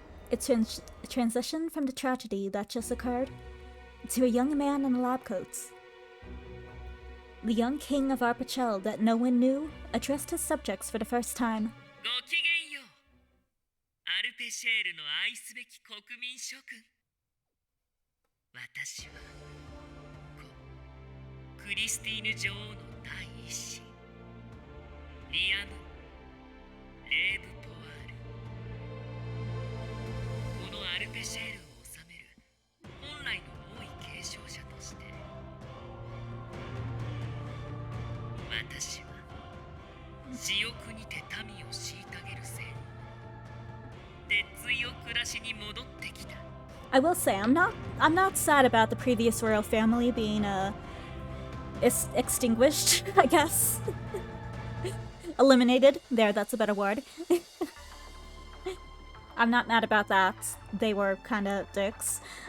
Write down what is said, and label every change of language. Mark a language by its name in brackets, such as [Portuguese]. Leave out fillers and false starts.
[English] It transitioned from the tragedy that just occurred to a young man in a lab coat. The young king of Arpachel that no one knew addressed his subjects for the first time. [Japanese] ごきげんよう。アルペシェールの愛すべき国民諸君。私はクリスティーヌ女王の第一子リアム・レーブ・ポワール。このアルペシェールを治める本来の王位継承者として私は私欲にて民を虐げるせいで強暮らしに戻ってきた。 [English] I will say, I'm not sad about the previous royal family being extinguished, I guess. Eliminated. There, that's a better word. I'm not mad about that. They were kind of dicks.